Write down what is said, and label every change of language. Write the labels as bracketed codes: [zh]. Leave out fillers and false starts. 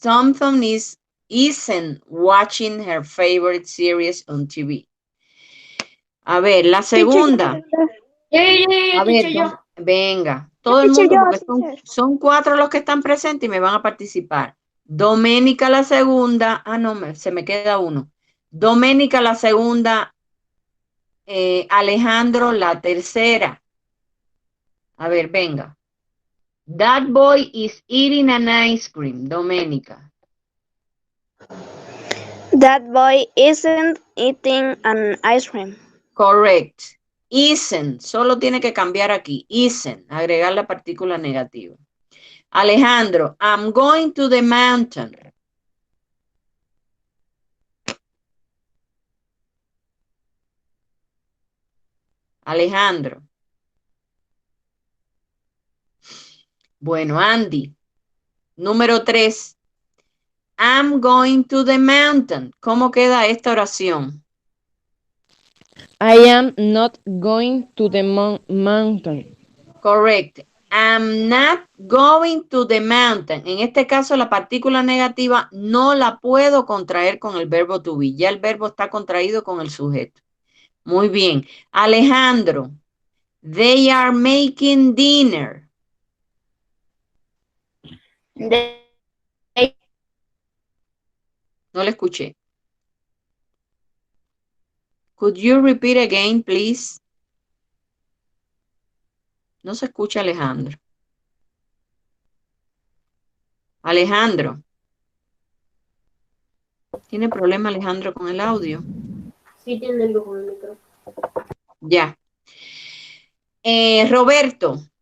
[en] Thompson isn't watching her favorite series on TV. [es] A ver, la segunda. A ver, venga, todo el mundo, porque son 4 los que están presentes y me van a participar. Doménica la segunda. Ah, no, se me queda uno. Doménica la segunda. Alejandro la tercera. A ver, venga. [en] That boy is eating an ice cream. Doménica. That boy isn't eating an ice cream. Correct. Isn't. [es] Solo tiene que cambiar aquí. Isn't. Agregar la partícula negativa. [en] Alejandro, I'm going to the mountain. Alejandro. [es] Bueno, [en] Andy. [es] Número 3. [en] I'm going to the mountain. [es] ¿Cómo queda esta oración? [en] I am not going to the mountain. Correct. I'm not going to the mountain. [es] En este caso, la partícula negativa no la puedo contraer con el verbo to be. Ya el verbo está contraído con el sujeto. Muy bien. [en] Alejandro, they are making dinner. [es] No le escuché. [en] Could you repeat again, please? [es] No se escucha, Alejandro. Alejandro. ¿Tiene problema Alejandro con el audio? Sí, tiene algo con el micrófono. Ya. Roberto.